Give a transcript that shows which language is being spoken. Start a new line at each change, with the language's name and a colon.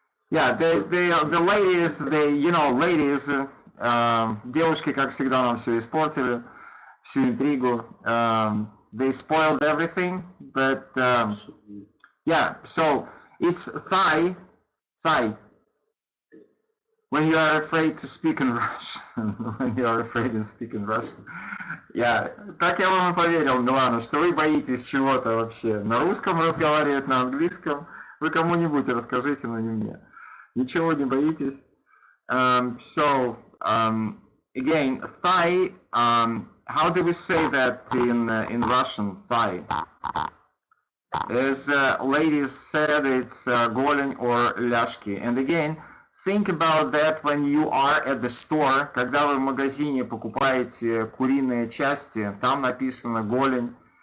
English: Yeah, the ladies, you know, ladies,
Russian: девушки, как всегда, нам все испортили, всю интригу.
English: They spoiled everything, but yeah, so it's thigh. When you are afraid to speak in Russian, when you are afraid to speak in Russian.
Russian: Yeah, так я вам и поверил, Милана, что вы боитесь чего-то вообще. На русском разговаривать, на английском. Вы кому-нибудь расскажите, но не мне. Ничего не боитесь.
English: So, again, thigh, how do we say that in Russian, thigh? As ladies said, it's голень or ляшки. And again, think about that when you are at the store,
Russian: когда вы в магазине покупаете куриные части, там написано голень,